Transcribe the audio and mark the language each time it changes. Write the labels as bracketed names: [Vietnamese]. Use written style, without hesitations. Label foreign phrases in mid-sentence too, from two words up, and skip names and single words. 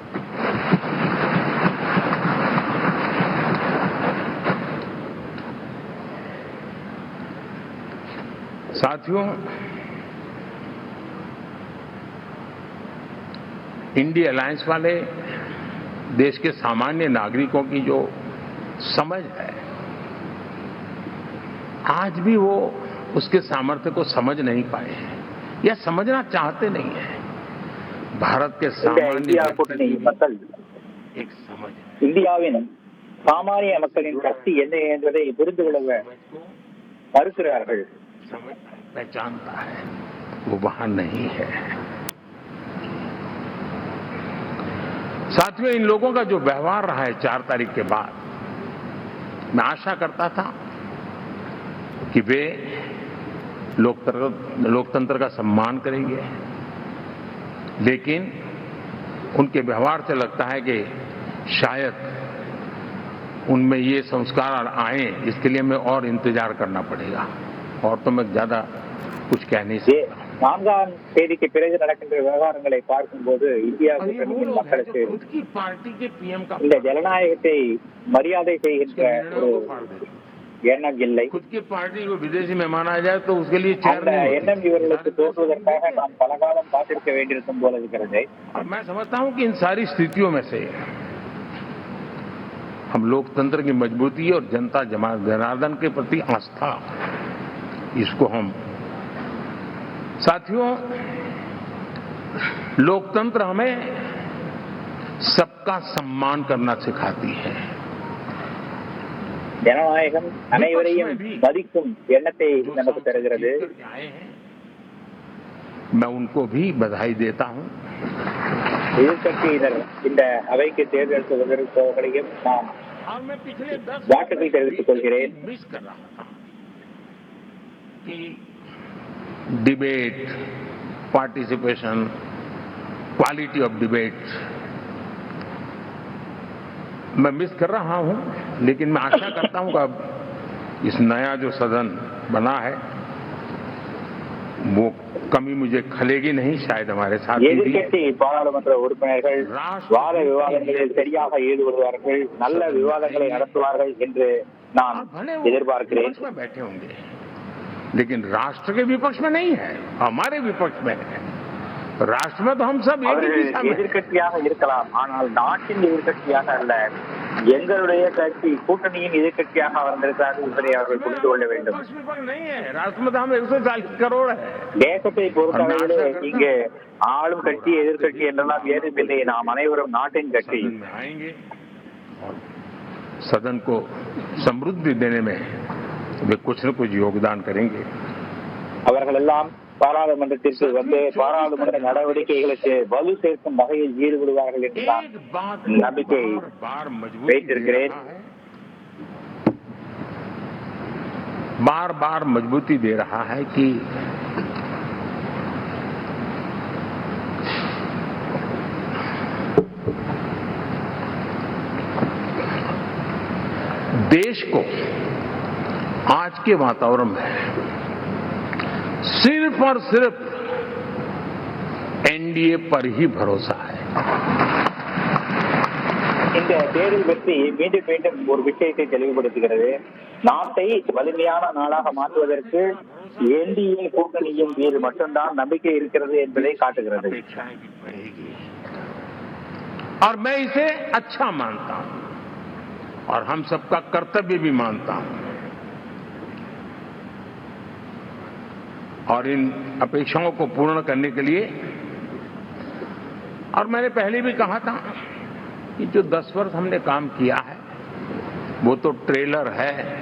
[Hindi] साथियों, इंडिया अलायंस वाले देश के सामान्य नागरिकों की जो समझ है, आज भी वो उसके सामर्थ्य को समझ नहीं पाए हैं या समझना चाहते नहीं है. भारत के [Tamil] இந்த [Hindi] सामान्य [Tamil] இந்தியா கூட்டணி மக்கள் [Hindi] एक समझ है. [Tamil] இந்தியாவின் சாமானிய மக்களின் சக்தி என்ன என்பதை புரிந்து கொள்ள மறுக்கிறார்கள். [Hindi] समझ पहचानता है, वो वहां नहीं है. साथियों, इन लोगों का जो व्यवहार रहा है 4 तारीख के बाद, मैं आशा करता था कि वे लोकतंत्र का सम्मान करेंगे, लेकिन उनके व्यवहार से लगता है कि शायद उनमें ये संस्कार आए, इसके लिए हमें और इंतजार करना पड़ेगा. और तो मैं ज्यादा कुछ कह नहीं सकता. [Tamil] 4ஆம் தேதிக்கு பிறகு நடக்கின்ற விவகாரங்களை பார்க்கும்போது இந்தியா கூட்டணியின் மக்களுக்கு [Hindi] खुद की पार्टी के पीएम का [Tamil] இந்த ஜனநாயகத்தை மரியாதை செய்கின்ற ஒரு எண்ணம் இல்லை. [Hindi] खुद की पार्टी को विदेशी मेहमान आ जाए तो उसके लिए चेयर [Tamil] அந்த [Hindi] नहीं होती. [Tamil] எண்ணம் இவர்களுக்கு தோன்றுவதற்காக நாம் பல காலம் காத்திருக்க வேண்டியிருக்கும் போல இருக்கிறது. [Hindi] और मैं समझता हूं कि इन सारी स्थितियों में से हम लोकतंत्र की मजबूती और जनता जनार्दन के प्रति आस्था, इसको हम साथियों, लोकतंत्र हमें सबका सम्मान करना सिखाती है. [Tamil] ஜனநாயகம் அனைவரையும் மதிக்கும் எண்ணத்தை நமக்கு தருகிறது. [Hindi] मैं उनको भी बधाई देता हूं. [Tamil] எதிர்க்கட்சியினர் இந்த அவைக்கு தேர்ந்தெடுப்பவர்களையும் நான் [Hindi] और मैं पिछले 10 [Tamil] வாழ்த்துக்கள் தெரிவித்துக் கொள்கிறேன். [Hindi] मिस कर रहा था कि [English] debate, participation, quality of debate [Hindi] मैं मिस कर रहा हूं, लेकिन मैं आशा करता हूं कि अब इस नया जो सदन बना है वो कमी मुझे खलेगी नहीं. शायद हमारे साथ [Tamil] எதிர்க்கட்சி பாராளுமன்ற உறுப்பினர்கள் வாத விவாதங்களில் சரியாக ஈடுபடுவார்கள், நல்ல விவாதங்களை நடத்துவார்கள் என்று நான் எதிர்பார்க்கிறேன். [Hindi] में बैठे होंगे, लेकिन राष्ट्र के विपक्ष में नहीं है, हमारे विपक्ष में है. राष्ट्र में तो हम सब एक ही दिशा में. [Tamil] எதிர்க்கட்சியாக இருக்கலாம், ஆனால் நாட்டின் எதிர்க்கட்சியாக அல்ல. எங்களுடைய கட்சி கூட்டணியின் எதிர்கட்சியாக வந்திருக்கிறார்கள் என்பதை அவர்கள் புரிந்து கொள்ள வேண்டும். தேசத்தை பொறுத்தவரையிலே இங்கே ஆளும் கட்சி எதிர்கட்சி என்றெல்லாம் ஏதுமில்லை. நாம் அனைவரும் நாட்டின் கட்சி. [Hindi] सदन को समृद्धि देने में वे कुछ न कुछ योगदान करेंगे. [Tamil] அவர்கள் எல்லாம் பாராளுமன்றத்திற்கு வந்து பாராளுமன்ற நடவடிக்கைகளுக்கு வலு சேர்க்கும் வகையில் ஈடுபடுவார்கள் என்று நம்பிக்கை வைத்திருக்கிறேன். [Hindi] बार बार मजबूती दे रहा है कि देश को आज के वातावरण में सिर्फ और सिर्फ एनडीए पर ही भरोसा है. [Tamil] இந்த தேர்தல் வெற்றி மீண்டும் மீண்டும் ஒரு விஷயத்தை தெளிவுபடுத்துகிறது. நாட்டை வலிமையான நாடாக மாற்றுவதற்கு என்டிஏ கூட்டணியின் மீது மட்டும்தான் நம்பிக்கை இருக்கிறது என்பதை காட்டுகிறது. [Hindi] और मैं इसे अच्छा मानता हूं और हम सबका कर्तव्य भी मानता हूं. और इन अपेक्षाओं को पूर्ण करने के लिए, और मैंने पहले भी कहा था कि जो 10 वर्ष हमने काम किया है वो तो ट्रेलर है.